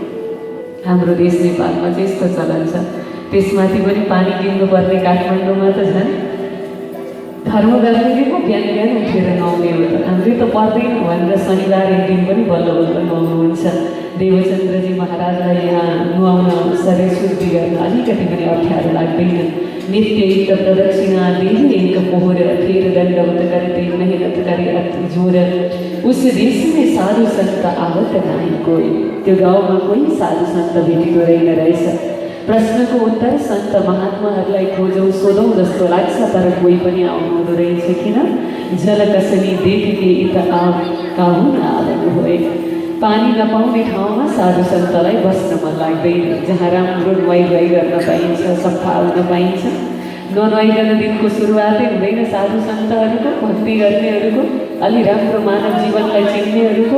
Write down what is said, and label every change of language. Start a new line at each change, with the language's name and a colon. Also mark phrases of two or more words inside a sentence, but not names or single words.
Nepali: हाम्रो देश नेपालमा चाहिँ यस्तो चलन छ। त्यसमाथि पनि पानी किन्नुपर्ने काठमाडौँमा त झन् धर्म गर्नेले पो बिहान बिहान उठेर नुहाउने हो त। हाम्रै त पर्दैन भनेर शनिबार एक दिन पनि बल्ल बल्ल नुहाउनुहुन्छ। देवचन्द्रजी महाराजलाई यहाँ नुहाउन, शरीर शुद्धि गर्न अलिकति पनि अप्ठ्यारो लाग्दैन।
Hindi: नित्य युक्त प्रदक्षिणा देवी एक पोहर, फिर दंडवत करते मेहनत करे अति जोर। उस देश में साधु संत आवत नहीं कोई।
Nepali: त्यो गाउँमा कोही साधु संत भेटेको रहेछ। प्रश्नको उत्तर संत महात्माहरूलाई खोजौँ सोधौँ जस्तो लाग्छ, तर कोही पनि आउनुहुँदो रहेछ। किन?
Hindi: जल कसनी देख के इत आप काहुन आउनु भए।
Nepali: पानी नपाउने ठाउँमा साधु सन्तलाई बस्न मन लाग्दैन। जहाँ राम्रो नुहाइ गर्न पाइन्छ, सफा हुन पाइन्छ, ननुहाइकन दिनको सुरुवातै हुँदैन। साधु सन्तहरूको, भक्ति गर्नेहरूको, अलि राम्रो मानव जीवनलाई चिन्नेहरूको।